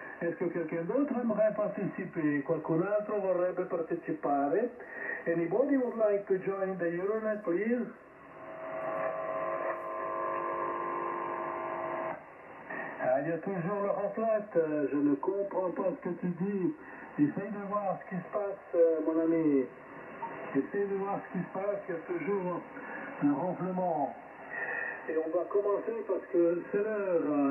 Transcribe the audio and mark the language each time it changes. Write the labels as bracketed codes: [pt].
[fr] Est-ce que quelqu'un d'autre aimerait participer? [it] Qualcun altro vorrebbe partecipare? [en] Anybody would like to join the Euronet, please? [fr] Ah, il y a toujours le ronflette. Je ne comprends pas ce que tu dis. Essaye de voir ce qui se passe, mon ami. Essaye de voir ce qui se passe. Il y a toujours un ronflement. Et on va commencer parce que c'est l'heure.